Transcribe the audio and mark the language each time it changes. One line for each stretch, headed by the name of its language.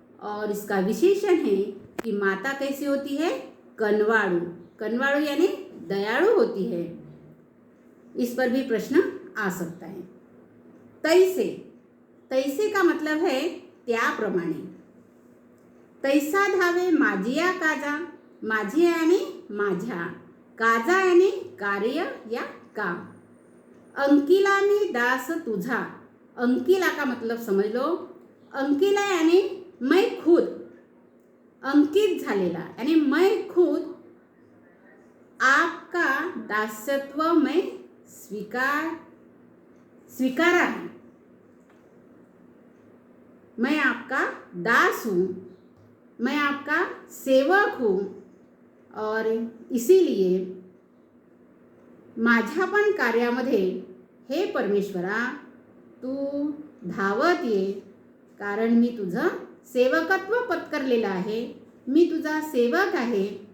Hindi: और इसका विशेषण है कि माता कैसी होती है? कनवाळू। कनवाळू यानी दयालु होती है। इस पर भी प्रश्न आ सकता है। तैसे, तैसे का मतलब है त्याप्रमाणे।
Marathi: तैसा धावे माझिया काजा, माझी यानी माझ्या, काजा यानी कार्य या काम। अंकिला मी दास तुझा,
Hindi: अंकिला का मतलब समझ लो, अंकिला यानी मैं खुद, अंकित झालेला यानी मैं खुद आपका दासत्व मैं स्वीकारा है। मैं आपका दास हूँ, मैं आपका सेवक हूँ, और इसीलिए
Marathi: माझ्या पण कार्यामध्ये हे परमेश्वरा तू धावत ये, कारण मी तुझं सेवकत्व पत्करलेलं आहे, मी तुझा सेवक आहे।